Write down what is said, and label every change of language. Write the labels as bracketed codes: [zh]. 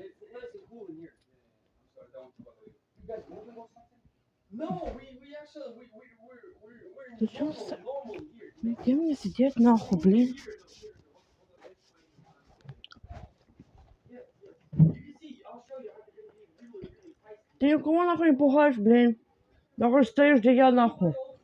[en] It's nice and cool in here. I'm sorry, don't bother you. You guys moving or something? No, we actually we're [ru] Ты чё [en] normal here. [ru] Где мне сидеть нахуй, блин? [en] Yeah, yeah. You can see. I'll show you how to get really feisty. [ru] Ты никого нахуй не пугаешь, блин. Нахуй стоишь, где я нахуй.